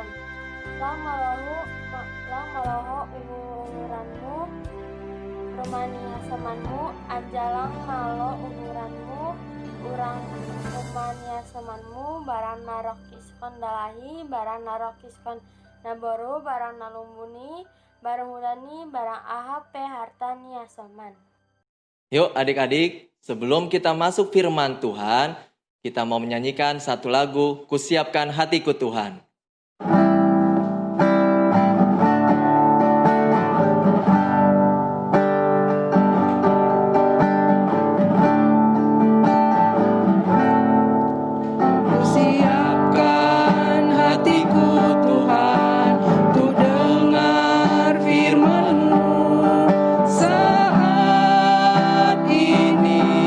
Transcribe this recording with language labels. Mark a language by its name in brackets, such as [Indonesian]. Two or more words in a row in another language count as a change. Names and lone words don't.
[Batak Simalungun] Lang maloho umuranmu, rumani hasamanmu, anjalang malo umuranmu, urang rumani hasamanmu, barang narok iskon dalahi, barang narok iskon naboru, barang nalumbuni, barang hudani, barang ahap hartani hasaman. [Indonesian] Yuk adik-adik, sebelum kita masuk firman Tuhan, kita mau menyanyikan satu lagu, Kusiapkan Hatiku Tuhan. Kusiapkan hatiku Tuhan, untuk dengar firman-Mu saat ini.